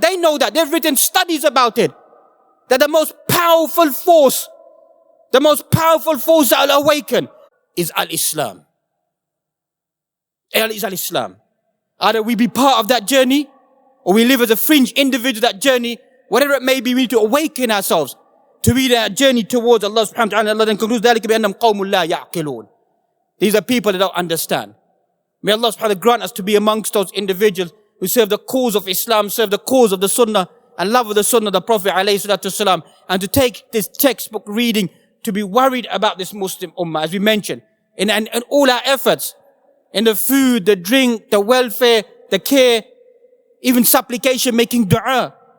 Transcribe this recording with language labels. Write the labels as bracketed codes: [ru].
[en] They know that. They've written studies about it. That the most powerful force that will awaken is Al-Islam. Is Al-Islam. Either we be part of that journey or we live as a fringe individual that journey. Whatever it may be, we need to awaken ourselves to be that journey towards Allah subhanahu wa ta'ala. Allah then concludes, [ar] ذَلِكَ بِأَنَّهُمْ قَوْمٌ لَا يَعْقِلُونَ. [en] These are people that don't understand. May Allah subhanahu wa ta'ala grant us to be amongst those individuals who serve the cause of Islam, serve the cause of the Sunnah, and love of the Sunnah of the Prophet ﷺ, and to take this textbook reading to be worried about this Muslim Ummah, as we mentioned, in all our efforts, in the food, the drink, the welfare, the care, even supplication, making dua.